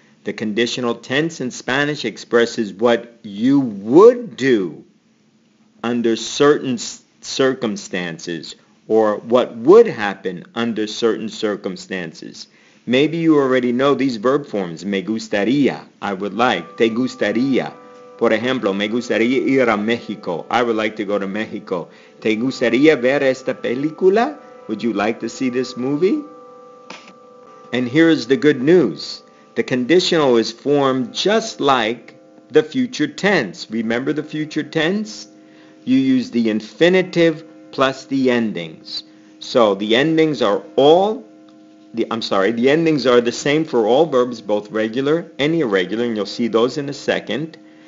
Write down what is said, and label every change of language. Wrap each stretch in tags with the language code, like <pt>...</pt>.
<en>The conditional tense in Spanish expresses what you would do under certain circumstances, or what would happen under certain circumstances. Maybe you already know these verb forms.</en> <es>Me gustaría,</es> <en>I would like.</en> <es>Te gustaría. Por ejemplo, me gustaría ir a México.</es> <en>I would like to go to Mexico.</en> <es>¿Te gustaría ver esta película?</es> <en>Would you like to see this movie? And here's the good news. The conditional is formed just like the future tense. Remember the future tense? You use the infinitive plus the endings. So the endings are the endings are the same for all verbs, both regular and irregular, and you'll see those in a second.</en>